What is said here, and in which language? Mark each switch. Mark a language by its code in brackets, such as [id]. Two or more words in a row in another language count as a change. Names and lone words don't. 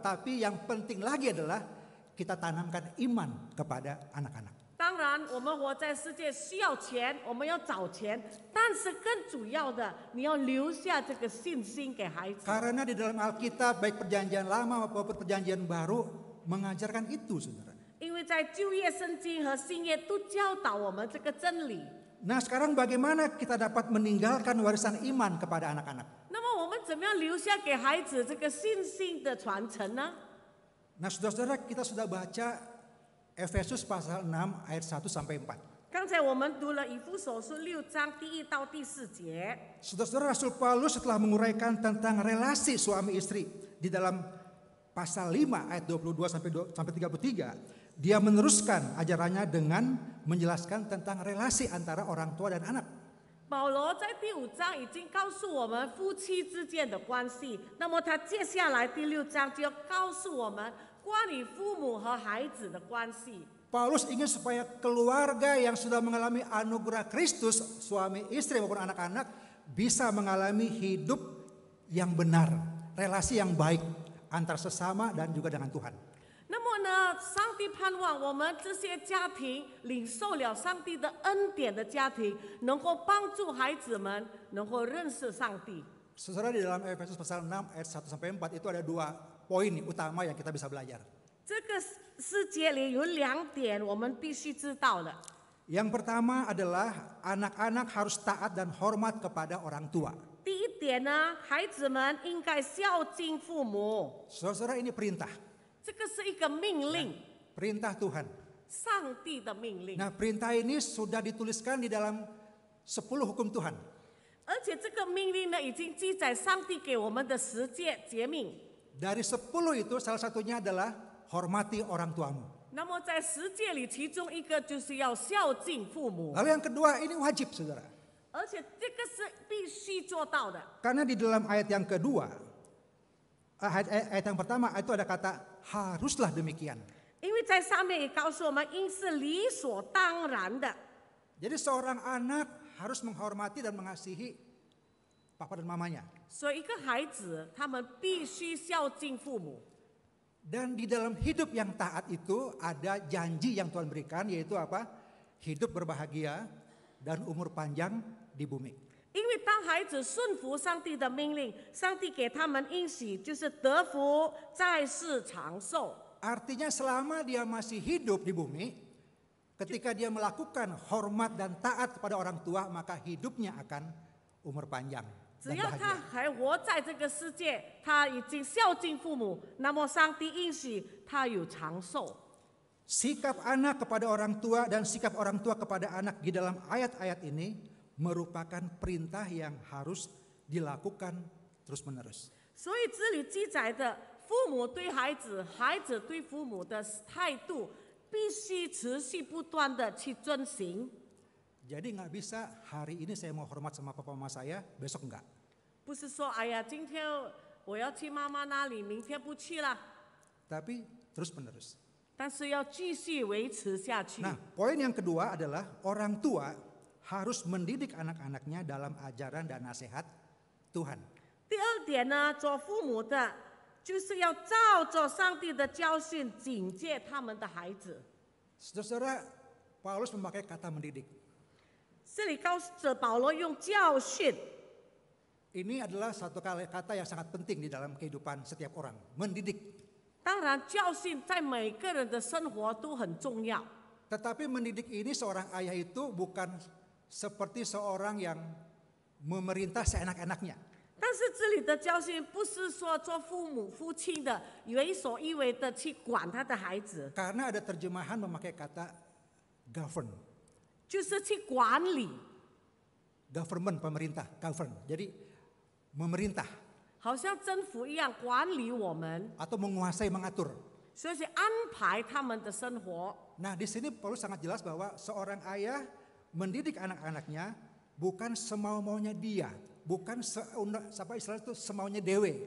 [id] Tapi yang penting lagi adalah kita tanamkan iman kepada anak-anak. [zh] 当然，我们活在世界需要钱，我们要找钱，但是更主要的，你要留下这个信心给孩子。 [id] Karena di dalam Alkitab, baik perjanjian lama maupun perjanjian baru, mengajarkan itu, saudara. [zh] 因为在旧约圣经和新约都教导我们这个真理。 [id] Nah, sekarang bagaimana kita dapat meninggalkan warisan iman kepada anak-anak? [zh] 那么我们怎么样留下给孩子这个信心的传承呢？ [id] Nah, saudara-saudara, kita sudah baca Efesus pasal 6 ayat 1 sampai 4. [zh] 刚才我们读了以弗所书6章第1到第4节。 [id] Saudara-saudara, Rasul Paulus setelah menguraikan tentang relasi suami istri di dalam pasal 5 ayat 22 sampai 33, dia meneruskan ajarannya dengan menjelaskan tentang relasi antara orang tua dan anak. [zh] 保罗在第5章已经告诉我们夫妻之间的关系，那么他接下来第6章就要告诉我们关于父母和孩子的关系。 [id] Paulus ingin supaya keluarga yang sudah mengalami anugerah Kristus, suami istri maupun anak-anak, bisa mengalami hidup yang benar, relasi yang baik antar sesama dan juga dengan Tuhan. [zh] 那么呢，上帝盼望我们这些家庭领受了上帝的恩典的家庭，能够帮助孩子们能够认识上帝。 [id] Saudara, di dalam Efesus pasal 6 ayat 1 sampai 4 itu ada 2 poin utama yang kita bisa belajar. [zh] 这个世界里有2点我们必须知道的。 [id] Yang pertama adalah anak-anak harus taat dan hormat kepada orang tua. [zh] 第一点呢，孩子们应该孝敬父母， [id] Saudara-saudara, ini perintah, [zh] 这个是一个命令， [id] perintah Tuhan. [zh] 上帝的命令。 [id] Nah, perintah ini sudah dituliskan di dalam 10 hukum Tuhan. [zh] 而且这个命令呢，已经记载上帝给我们的10诫诫命。 [id] Dari 10 itu salah satunya adalah hormati orang tuamu. [zh] 那么在10诫里，其中一个就是要孝敬父母， [id] Lalu yang kedua ini wajib, saudara. [zh] 而且这个是必须做到的。 [id] Karena di dalam ayat yang kedua, ayat yang pertama itu ada kata haruslah demikian. [zh] 因为在上面也告诉我们，应是理所当然的。 [id] Jadi seorang anak harus menghormati dan mengasihi papa dan mamanya. [zh] 所以一个孩子，他们必须孝敬父母。 [id] Dan di dalam hidup yang taat itu ada janji yang Tuhan berikan, yaitu apa? Hidup berbahagia dan umur panjang di bumi. [zh] 因为当孩子顺服上帝的命令，上帝给他们应许就是得福，在世长寿。 [id] Artinya selama dia masih hidup di bumi, ketika dia melakukan hormat dan taat kepada orang tua, maka hidupnya akan umur panjang [zh] 只 [id] dan [zh] 要他 [id] bahagia. [zh] 还活在这个世界，他已经孝敬父母，那么上帝应许他有长寿。 [id] Sikap anak kepada orang tua dan sikap orang tua kepada anak di dalam ayat-ayat ini merupakan perintah yang harus dilakukan terus-menerus. [zh] 所以这里记载的父母对孩子、孩子对父母的态度，必须持续不断的去遵行。 [id] Jadi nggak bisa hari ini saya mau hormat sama papa mama saya, besok enggak. [zh] 不是说哎呀，今天我要去妈妈那里，明天不去了， [id] Tapi terus-menerus. [zh] 但是要继续维持下去。 [id] Nah, poin yang kedua adalah orang tua harus mendidik anak-anaknya dalam ajaran dan nasihat Tuhan. [zh] 第二点呢，做父母的就是要照着上帝的教训警戒他们的孩子。 [id] Saudara, Paulus memakai kata mendidik. [zh] 这里告诉着保罗用教训， [id] Ini adalah satu kata yang sangat penting di dalam kehidupan setiap orang, mendidik. [zh] 当然教训在每个人的生活都很重要。 [id] Tetapi mendidik ini seorang ayah itu bukan seperti seorang yang memerintah seenak-enaknya. [zh] 但是这里的教训不是说做父母夫亲的为所欲为的去管他的孩子， [id] Karena ada terjemahan memakai kata govern, [zh] 就是去管理， [en] government pemerintah, govern. [id] Jadi memerintah [zh] 好像政府一样管理我们， [id] atau menguasai, mengatur. [zh] 所以去安排他们的生活。 [id] Nah, di sini Paulus sangat jelas bahwa seorang ayah mendidik anak-anaknya bukan semau-maunya dia, bukan apa istilah itu semaunya dewe.